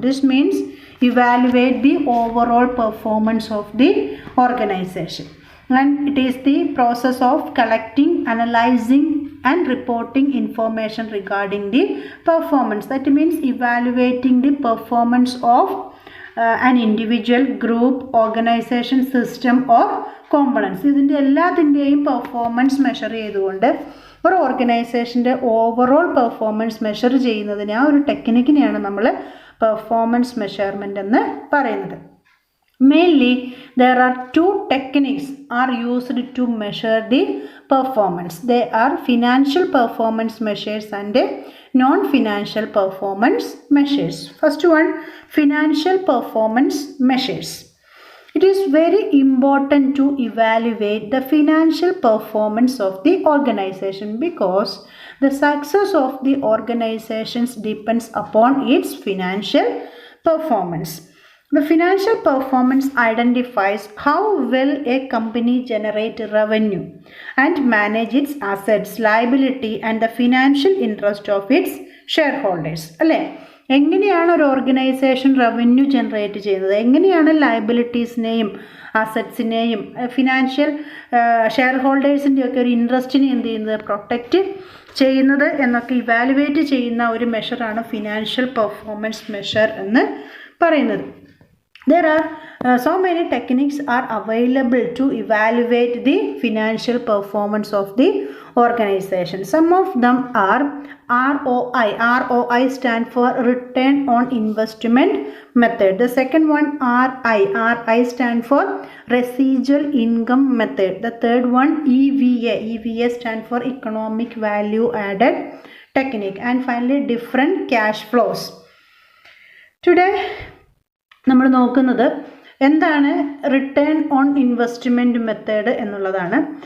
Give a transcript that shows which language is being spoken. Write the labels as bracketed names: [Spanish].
[English] This means evaluate the overall performance of the organization, and it is the process of collecting, analyzing and reporting information regarding the performance. That means evaluating the performance of an individual, group, organization, system or components. [Malayalam] ഇതിൻ്റെ എല്ലാത്തിൻ്റെയും performance measure ചെയ്തുകൊണ്ട് ഒരു ഓർഗനൈസേഷൻ്റെ overall performance measure ചെയ്യുന്നതിന് ആ ഒരു ടെക്നിക്കിനെയാണ് നമ്മൾ performance measurement എന്ന് പറയുന്നത്. [English] Mainly, there are two techniques are used to measure the performance. They are financial performance measures and non-financial performance measures. First one, financial performance measures. It is very important to evaluate the financial performance of the organization because the success of the organization depends upon its financial performance. The financial performance identifies how well a company generates revenue and manage its assets, liability and the financial interest of its shareholders. [Malayalam] അല്ലേ, എങ്ങനെയാണ് ഒരു organisation revenue generate ചെയ്യുന്നത്, എങ്ങനെയാണ് ലയബിലിറ്റീസിനെയും അസറ്റ്സിനെയും financial share ഹോൾഡേഴ്സിൻ്റെയൊക്കെ ഒരു ഇൻട്രസ്റ്റിനെ എന്ത് ചെയ്യുന്നത്, protect ചെയ്യുന്നത് എന്നൊക്കെ ഇവാലുവേറ്റ് ചെയ്യുന്ന ഒരു മെഷറാണ് ഫിനാൻഷ്യൽ പെർഫോമൻസ് മെഷർ എന്ന് പറയുന്നത്. [English] There are so many techniques are available to evaluate the financial performance of the organization. Some of them are ROI. ROI stand for return on investment method. The second one RI. RI stand for residual income method. The third one EVA. EVA stand for economic value added technique. And finally different cash flows. [Malayalam] Today നമ്മൾ നോക്കുന്നത് എന്താണ് return on investment method എന്നുള്ളതാണ്.